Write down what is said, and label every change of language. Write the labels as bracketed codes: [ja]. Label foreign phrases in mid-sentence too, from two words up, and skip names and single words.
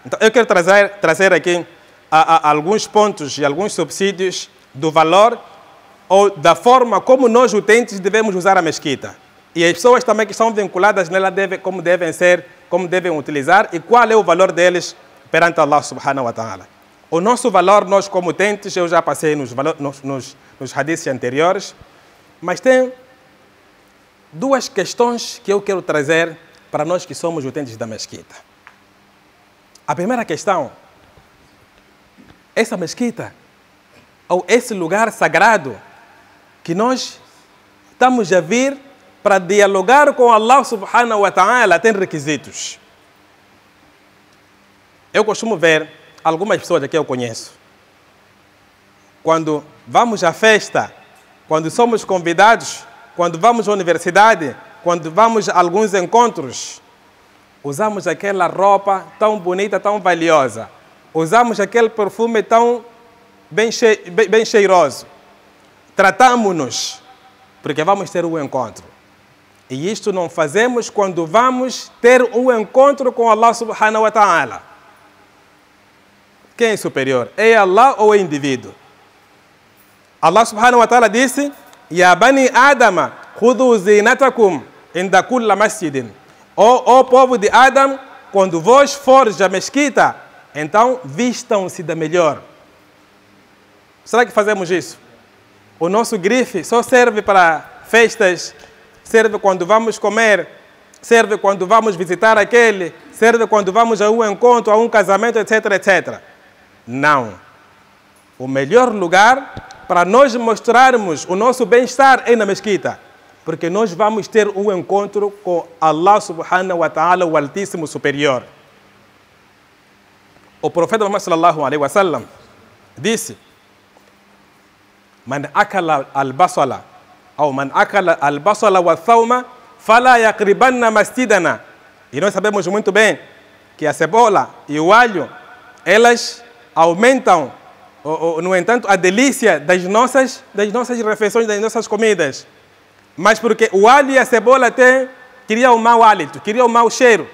[pt] Então, eu quero trazer aqui alguns pontos e alguns subsídios do valor ou da forma como nós, utentes, devemos usar a mesquita. E as pessoas também que estão vinculadas nela, como devem utilizar e qual é o valor deles perante [ar] الله سبحانه وتعالى. [pt] O nosso valor, nós como utentes, eu já passei nos hadiths anteriores, mas tem duas questões que eu quero trazer para nós que somos utentes da mesquita. A primeira questão, essa mesquita, ou esse lugar sagrado que nós estamos a vir para dialogar com [ar] الله سبحانه وتعالى, [pt] tem requisitos. Eu costumo ver algumas pessoas aqui eu conheço. Quando vamos à festa, quando somos convidados, quando vamos à universidade, quando vamos a alguns encontros, usamos aquela roupa tão bonita, tão valiosa. Usamos aquele perfume tão bem cheiroso. Tratamos-nos, porque vamos ter um encontro. E isto não fazemos quando vamos ter um encontro com [ar] الله سبحانه وتعالى. [pt] Quem é superior? É Allah ou é o indivíduo? [ar] الله سبحانه وتعالى disse: يا بني آدم خذوا زينتكم عند كل مسجد. [pt] Ó povo de Adam, quando vós fores à mesquita, então vistam-se da melhor. Será que fazemos isso? O nosso grife só serve para festas, serve quando vamos comer, serve quando vamos visitar aquele, serve quando vamos a um encontro, a um casamento, etc, etc. Não. O melhor lugar para nós mostrarmos o nosso bem-estar é na mesquita, porque nós vamos ter um encontro com [ar] الله سبحانه وتعالى, [pt] o Altíssimo Superior. [ar] O profeta Muhammad صلى الله عليه وسلم disse: من أكل البصل, ou من أكل البصل والثوم, فلا يقربن مسجدنا. [pt] E nós sabemos muito bem que a cebola e o alho, elas aumentam, no entanto, a delícia das nossas refeições, das nossas comidas. Mas porque o alho e a cebola criam um mau hálito, criam um mau cheiro.